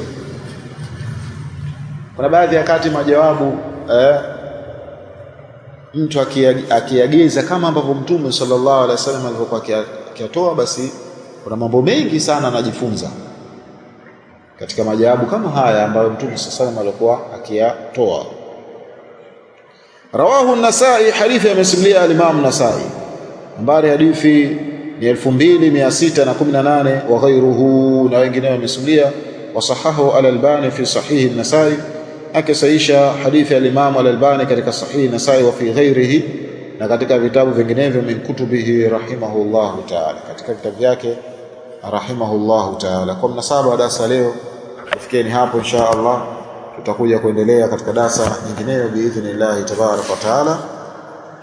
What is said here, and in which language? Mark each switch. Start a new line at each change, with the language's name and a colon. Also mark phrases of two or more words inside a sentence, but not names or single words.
Swahili: Kuna baadhi ya kati majawabu mtu akiagiza kama ambavyo Mtume
Arabic: صلى الله عليه وسلم
Swahili: alivyokuwa akiyatoa, basi kuna mambo mengi sana anajifunza katika majawabu kama haya ambayo Mtume
Arabic: صلى الله عليه وسلم
Swahili: alikuwa akiyatoa.
Arabic: رواه النسائي,
Swahili: hadithi amesimulia al-Imam an-Nasa'i, nambari hadithi ni 2618,
Arabic: وغيره,
Swahili: na wengineo wamesimulia.
Arabic: وصححه الألباني في صحيح النسائي,
Swahili: akisaisha hadithi ya al-Imam al-Albani katika sahih an-Nasa'i
Arabic: وفي غيره,
Swahili: na katika vitabu vinginevyo
Arabic: من كتبه رحمه الله تعالى,
Swahili: katika vitabu vyake
Arabic: رحمه الله تعالى.
Swahili: Kwa mnasaba wa darasa leo tufikieni hapo,
Arabic: إن شاء الله
Swahili: tutakuja kuendelea katika darasa nyingineyo
Arabic: بإذن الله تبارك وتعالى.